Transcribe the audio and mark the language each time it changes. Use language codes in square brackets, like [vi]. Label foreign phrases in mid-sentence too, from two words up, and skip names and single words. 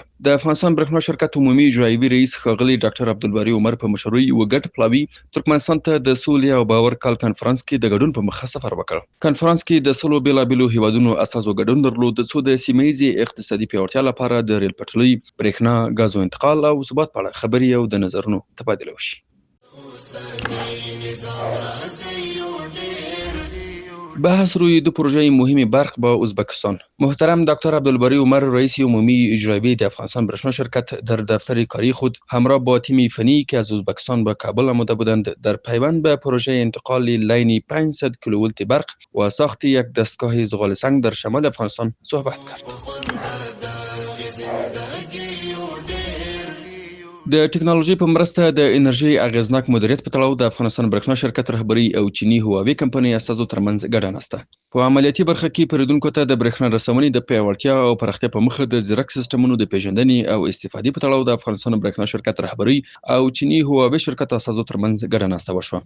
[ps] د افغانستان برېښنا شرکت عمومي اجرایوي رئیس ښاغلی ډاکټر عبدالباري عمر په مشرۍ یو ګډ پلاوي ترکمنستان ته د سولې او باور کال کنفرانس کې د ګډون په مخه سفر وکړ. کنفرانس کې د سلو بیلابیلو هیوادونو استازو ګډون درلود څو د سیمه ییزې اقتصادي پیاوړتیا لپاره د ریل پټلۍ، برېښنا، غازو انتقال او ثبات په اړه خبرې او د نظرونو تبادله وشي. [fa] بحث روی دو پروژه مهم برق با ازبکستان. محترم دکتر عبدالباری عمر رئیس عمومی اجرایی د افغانستان برېښنا شرکت در دفتر کاری خود همراه با تیم فنی که از ازبکستان به کابل آمده بودند در پیوند به پروژه انتقال لین 500 کیلوولت برق و ساخت یک دستگاه زغال سنگ در شمال افغانستان صحبت کرد. [ps] د ټکنالوژي په مرسته د انرژي اغیزناک مدیریت په تړاو د افغانستان برېښنا شرکت رهبری او چینی هواوی کمپنۍ استازو ترمنځ ګډه ناسته. په عملیاتي برخه کې پیرودونکو ته د برېښنا رسونې د پیاوړتیا او پراختیا په مخه د ځیرک سیستمونو د پیژندنې او استفادې په تړاو د افغانستان برېښنا شرکت رهبری او چینی هواوی شرکت استازو ترمنځ ګډه ناسته وشوه.